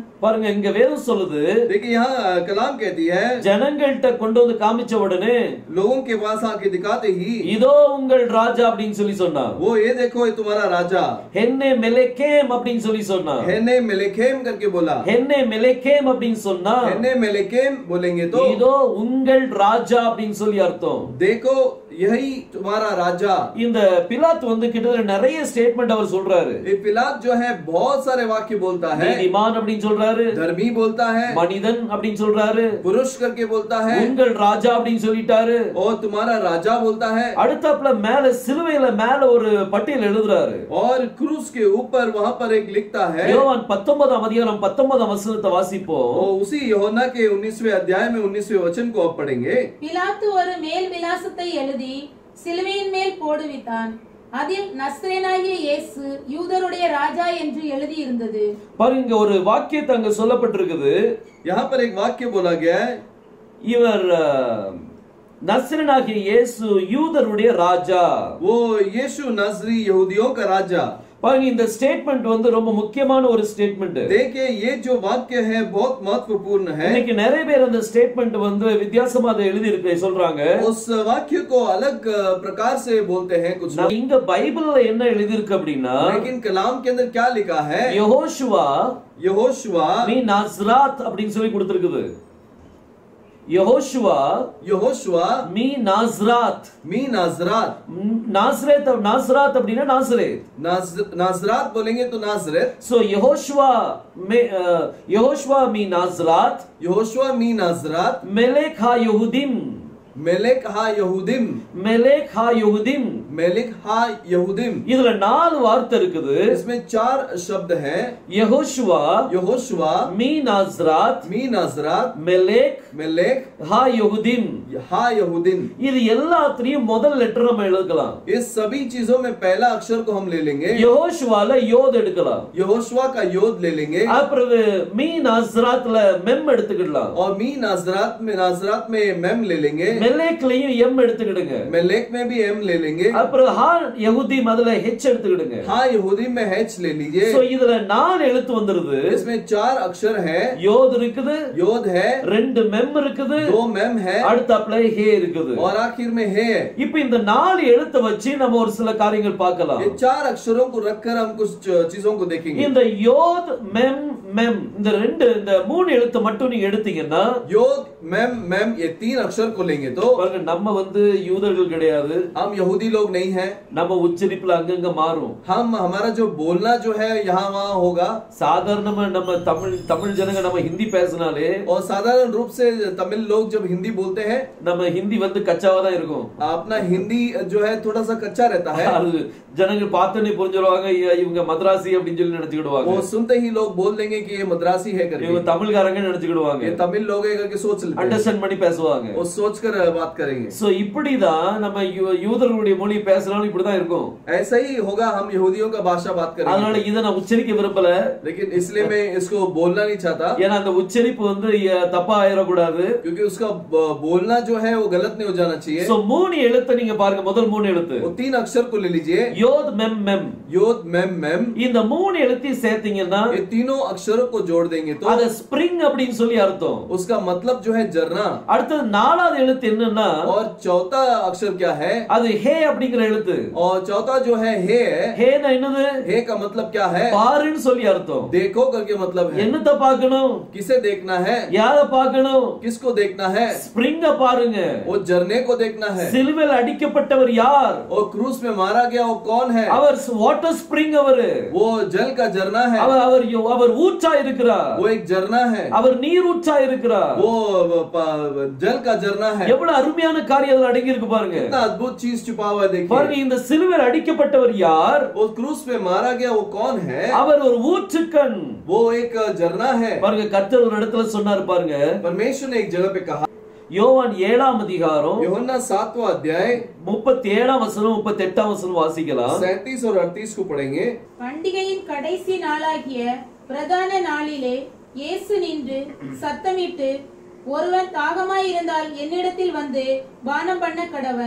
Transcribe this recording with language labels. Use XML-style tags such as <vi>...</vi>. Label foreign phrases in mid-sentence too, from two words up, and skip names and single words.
<ta>பாருங்க, இங்க வேதம் சொல்லுது,</ta> <hi>देखिए यहाँ कलाम कहती है,</hi> <ta>ஜனங்கள்ட்ட கொண்டு வந்து காமிச்ச உடனே</ta> <hi>लोगों के पास आके दिखाते ही,</hi> <ta>இதோ உங்கள் ராஜா அப்படின்னு சொல்லி சொன்னான்.</ta> <hi>वो ये देखो ये तुम्हारा राजा.</hi> <ta>ஹென்னே மெலெகேம் அப்படின்னு சொல்லி சொன்னான்.</ta> <hi>हेने मेलेकेम करके बोला.</hi> <ta>ஹென்னே மெலெகேம் அப்படின்னு சொன்னா,</ta> <hi>हेने मेलेकेम बोलेंगे तो</hi> <ta>இதோ உங்கள் ராஜா அப்படின்னு சொல்லி அர்த்தம்.</ta> <hi>देखो यही तुम्हारा राजा.</hi> <ta>இந்த பிலாத்து வந்து கிட்டத்தட்ட நிறைய ஸ்டேட்மெண்ட் அவர் சொல்றாரு.</ta> <hi>ये पिलात जो है बहुत सारे वाक्य बोलता है.</hi> <ta>நீதிமான் அப்படின்னு சொல்றாரு,</ta> <hi>धर्मी बोलता है,</hi> <ta>மனிதன் அப்படின்னு சொல்றாரு,</ta> <hi>पुरुष करके बोलता है,</hi> <ta>உங்கள் ராஜா அப்படின்னு சொல்லிட்டாரு.</ta> <hi>और तुम्हारा राजा बोलता है.</hi> <ta>அடுத்தாப்புல மேல சிலுவையில மேல ஒரு பட்டியல் எழுதுறாரு.</ta> <hi>और क्रूस के ऊपर वहां पर एक लिखता है.</hi> <ta>யோவான் 19ஆம் அதிகாரம் 19ஆம் வசனத்தை வாசிப்போம்.</ta> <hi>और उसी यूहन्ना के 19वें अध्याय में 19वें वचन को आप पढ़ेंगे.</hi> <ta>பிலாத்து ஒரு மேல் விலாசத்தை எழுதி சிலுவையின் மேல் போடுவித்தான். அதில் நஸ்ரேனாகிய இயேசு யூதருடைய ராஜா என்று எழுதி இருந்தது. பாருங்க, ஒரு வாக்கியத்தை அங்க சொல்லப்பட்டிருக்குது.</ta> <hi>यहाँ पर एक वाक्य बोला गया है,</hi> <ta>இவர் நஸ்ரேனாகிய இயேசு யூதருடைய ராஜா.</ta> <hi>वो यीशु नासरी यहूदियों का राजा.</hi> <ta>பாருங்க, இந்த ஸ்டேட்மெண்ட் வந்து ரொம்ப முக்கியமான ஒரு ஸ்டேட்மெண்ட்.</ta> <hi>देखिए ये जो वाक्य है बहुत महत्वपूर्ण है.</hi> <ta>இன்னைக்கு நிறைய பேர் அந்த ஸ்டேட்மெண்ட் வந்து வித்தியாசமா அதை எழுதி இருக்கு சொல்றாங்க.</ta> <hi>उस वाक्य को अलग प्रकार से बोलते हैं कुछ लोग.</hi> <ta>இங்க பைபிள்ல என்ன எழுதி இருக்கு அப்படின்னா,</ta> <hi>लेकिन कलाम के अंदर क्या लिखा है,</hi> <ta>யெகோஷுவா</ta> <hi>यहोशुआ</hi> <ta>மீ நாஸ்ராத் அப்படின்னு சொல்லி கொடுத்திருக்குது. யெகோஷுவா</ta> <hi>यहोशुआ</hi> <ta>மீ நாஸ்ராத்.</ta> <hi>मी नाजरात. நாஸ்ராத் அப்படின்னா நாசரேத். नाजरात बोलेंगे तो नाजरत. सो यहोशुआ मी नाजरात, यहोशुआ मी नाजरात.</hi> <he>מלך היהודים, מלך היהודים. מלך היהודים. מלך היהודים.</he> <ta>இதுல 4 வார்த்தை இருக்குது.</ta> <hi>इसमें 4 शब्द हैं. यहोशुआ यहोशुआ मी नाजरात, मी नाजरात. मेलेक मेलेक</hi> <he>היהודים. היהודים.</he> <ta>இது எல்லாத்தையும் முதல் லெட்டர் நம்ம எழுதலாம்.</ta> <hi>इस सभी चीजों में पहला अक्षर को हम ले लेंगे.</hi> <ta>யெகோஷுவால யோத் எடுக்கலாம்.</ta> <hi>यहोशुआ का योद ले लेंगे.</hi> <ta>அப்புறம் மீ நாசராத்ல மெம் எடுத்துக்கலாம்.</ta> <hi>और मी नाजरात में मेम ले लेंगे.</hi> <ta>மெலேக்லயும் எம் எடுத்துக்கிடுங்க.</ta> <hi>मेलेक में भी एम ले लेंगे.</hi> <ta>அப்புறம்</ta> <he>היהודי</he> <ta>முதல்ல ஹெச் எடுத்துக்கிடுங்க.</ta> <hi>हाँ यहूदी में एच ले लीजिए.</hi> <ta>சோ இதுல 4 எழுத்து வந்துருது.</ta> <hi>इसमें 4 अक्षर है.</hi> <ta>யோத் இருக்குது,</ta> <hi>योद है,</hi> <ta>2 மெம் இருக்குது,</ta> <hi>2 मेम है,</hi> <ta>அடுத்தாப்புல ஹே இருக்குது.</ta> <hi>और आखिर में है.</hi> <ta>இப்போ இந்த 4 எழுத்தை வச்சு நம்ம ஒரு சில காரியங்கள் பார்க்கலாம்.</ta> <hi>ये 4 अक्षरों को रखकर हम कुछ चीजों को देखेंगे.</hi> <ta>இந்த யோத் மெம் மெம் இந்த 3 எழுத்து மட்டும் நீங்க எடுத்தீங்கன்னா,</ta> <hi>योद मेम मेम ये 3 अक्षर को लेंगे तो</hi> <ta>பாருங்க, நம்ம வந்து யூதர்கள் கிடையாது.</ta> <hi>हम यहूदी लोग नहीं हैं.</hi> <ta>நம்ம உச்சரிப்புல அங்கங்க மாறும்.</ta> <hi>हम हमारा जो बोलना जो है यहाँ वहाँ होगा.</hi> <ta>சாதாரணமா நம்ம தமிழ் ஜனங்க நம்ம ஹிந்தி பேசினாலே,</ta> <hi>और साधारण रूप से तमिल लोग जब हिंदी बोलते हैं,</hi> <ta>நம்ம ஹிந்தி வந்து கச்சாவா தான் இருக்கும்.</ta> <hi>अपना हिंदी जो है थोड़ा सा कच्चा रहता है.</hi> <ta>அது ஜனங்க பார்த்தோன்னே புரிஞ்சிருவாங்க, இவங்க மദ്രാசி அப்படின்னு சொல்லி நினைச்சுக்கிடுவாங்க.</ta> <hi>वो सुनते ही लोग बोल देंगे कि ये मद्रासी है करके.</hi> <ta>இவங்க தமிழ்காரங்க நினைச்சுக்கிடுவாங்க.</ta> <hi>ये तमिल लोग है करके सोच लेते हैं.</hi> <ta>அண்டர்ஸ்டாண்ட் பண்ணி பேசுவாங்க.</ta> <hi>वो सोचकर बात करेंगे.</hi> <ta>சோ இப்படிதான் நம்ம யூதர்களுடைய மொழி பேசலாம், இப்படிதான் இருக்கும்.</ta> <hi>ऐसा ही होगा. हम यहूदियों का भाषा बात</hi> <ta>அதனால</ta> <hi>करेंगे.</hi> <ta>இதை நான் உச்சரிக்க விரும்பல.</ta> <hi>लेकिन इसलिए मैं इसको बोलना नहीं चाहता,</hi> <ta>ஏன்னா அந்த உச்சரிப்பு வந்து தப்பா ஆயிடக்கூடாது.</ta> <hi>क्योंकि उसका बोलना जो है वो गलत नहीं हो जाना चाहिए.</hi> <ta>சோ 3 எழுத்து நீங்க பாருங்க, முதல் 3 எழுத்து</ta> <hi>वो 3 अक्षर को ले लीजिए.</hi> <ta>யோத் மெம் மெம்.</ta> <hi>योद मेम मेम.</hi> <ta>இந்த 3 எழுத்தையும் சேர்த்தீங்கன்னா</ta> <hi>ये तीनों अक्षर अक्षरों को जोड़ देंगे तो</hi> <ta>அது ஸ்பிரிங் அப்படின்னு சொல்லி அர்த்தம்.</ta> <hi>उसका मतलब जो है झरना।</hi> <ta>அடுத்தது நாலாவது எழுத்து என்னன்னா,</ta> <hi>और चौथा अक्षर क्या है?</hi> <ta>அது ஹே அப்படிங்கிற எழுத்து.</ta> <hi>और चौथा जो है हे।</hi> <ta>ஹேனா என்னது?</ta> <hi>हे का मतलब क्या है?</hi> <ta>பாருன்னு சொல்லி அர்த்தம்.</ta> <hi>देखो करके मतलब है।</hi> <ta>என்னத்த பார்க்கணும்?</ta> <hi>किसे देखना है?</hi> <ta>யார பார்க்கணும்?</ta> <hi>किसको देखना है?</hi> <ta>ஸ்பிரிங்க பாருங்க.</ta> <hi>वो झरने को देखना है।</hi> <ta>சிலுவையில் அடிக்கப்பட்டவர் யார்?</ta> <hi>और क्रूस में मारा गया वो कौन है?</hi> <ta>அவர்</ta> <en>water spring.</en> <ta>அவரு</ta> <hi>वो जल का झरना है।</hi> <ta>அவர் ஊற்றா இருக்கிறார்.</ta> <hi>वो एक झरना है।</hi> <ta>அவர் நீர் ஊற்றா இருக்கிறார்.</ta> <hi>वो जल का झरना है।</hi> <ta>எவ்வளவு அருமையான காரியம் அதுல அடங்கி இருக்கு பாருங்க.</ta> <hi>कितना अद्भुत चीज छुपा हुआ है देखिए।</hi> <ta>பாருங்க, இந்த சிலுவையில் அடிக்கப்பட்டவர் யார்?</ta> <hi>वो क्रूस में मारा गया वो कौन है?</hi> <ta>அவர் ஒரு ஊற்றுக்கண்.</ta> <hi>वो एक झरना है।</hi> <ta>பாருங்க, கர்த்தர் ஒரு இடத்துல சொன்னார் பாருங்க.</ta> <hi>परमेश्वर ने एक जगह पे कहा,</hi> <ta>யோவான் 7ஆம் அதிகாரம்</ta> <hi>यूहन्ना 7वां अध्याय</hi> <ta>37ஆம் வசனம் 38ஆம் வசனம் வாசிக்கலாம்.</ta> <hi>37 और 38 को पढ़ेंगे।</hi> <ta>பண்டிகையின் கடைசி நாளாகிய பிரதான நாளிலே இயேசு நின்று சத்தமிட்டு, ஒருவன் தாகமாய் இருந்தால் என்னிடத்தில் வந்து பானம் பண்ண கடவன்.</ta>